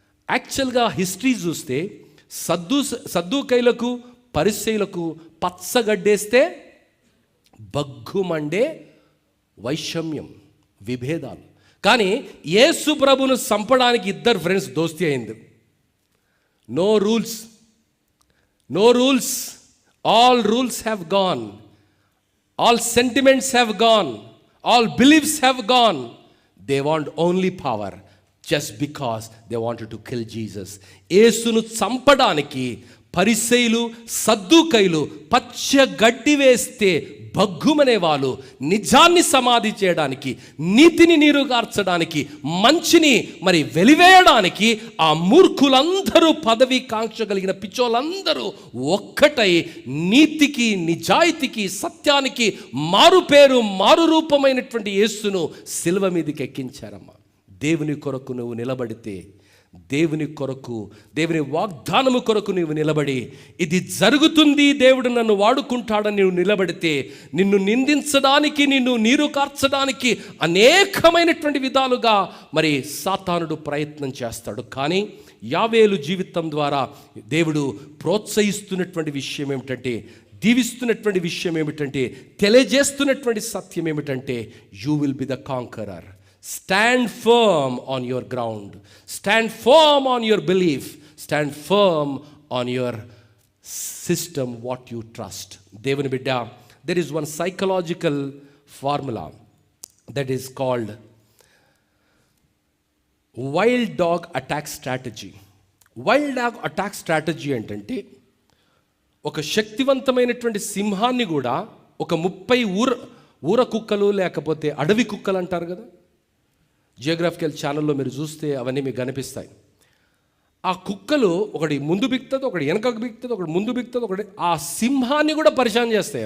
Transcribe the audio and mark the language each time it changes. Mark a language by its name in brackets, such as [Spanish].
[Telugu] యాక్చువల్గా హిస్టరీ చూస్తే సద్దూకైలకు, పరిసయ్యులకు పచ్చగడ్డేస్తే బగ్గుమండే వైషమ్యం, విభేదాలు. కానీ యేసు ప్రభును చంపడానికి 2 ఫ్రెండ్స్ దోస్తీ అయింది. [English] No rules, no rules, all rules have gone, all sentiments have gone, all beliefs have gone. They want only power, just because they wanted to kill Jesus. [Telugu] యేసును చంపడానికి పరిసయ్యులు, సద్దూకైలు పచ్చ గడ్డి వేస్తే భగ్గుమనే వాళ్ళు, నిజాన్ని సమాధి చేయడానికి, నీతిని నీరుగార్చడానికి, మంచిని మరి వెలివేయడానికి ఆ మూర్ఖులందరూ, పదవి కాంక్ష కలిగిన పిచ్చోళ్ళందరూ ఒక్కటై నీతికి, నిజాయితీకి, సత్యానికి మారు పేరు, మారు రూపమైనటువంటి యేసును సిలువ మీదకి ఎక్కించారమ్మా. దేవుని కొరకు నువ్వు నిలబడితే, దేవుని కొరకు, దేవుని వాగ్దానము కొరకు నీవు నిలబడి, ఇది జరుగుతుంది, దేవుడు నన్ను వాడుకుంటాడని నువ్వు నిలబడితే, నిన్ను నిందించడానికి, నిన్ను నీరు కార్చడానికి అనేకమైనటువంటి విధాలుగా మరి సాతానుడు ప్రయత్నం చేస్తాడు. కానీ యావేలు జీవితం ద్వారా దేవుడు ప్రోత్సహిస్తున్నటువంటి విషయం ఏమిటంటే, దీవిస్తున్నటువంటి విషయం ఏమిటంటే, తెలియజేస్తున్నటువంటి సత్యం ఏమిటంటే, [English] You will be the conqueror. Stand firm on your ground. Stand firm on your belief. Stand firm on your system, what you trust. [Telugu] Devani bidda, [English] there is one psychological formula that is called wild dog attack strategy. [Telugu] Wild dog attack strategy ఏంటంటే, ఒక శక్తివంతమైనటువంటి సింహాన్ని కూడా ఒక 30 ఊర కుక్కలు లేకపోతే అడవి కుక్కలు అంటారు కదా, జియోగ్రాఫికల్ ఛానల్లో మీరు చూస్తే అవన్నీ మీకు కనిపిస్తాయి. ఆ కుక్కలు ఒకటి ముందు బిక్తుంది, ఒకటి వెనకకు బిక్తుంది, ఒకటి ముందు బిక్తుంది, ఒకటి ఆ సింహాన్ని కూడా పరిశాన్ చేస్తాయి.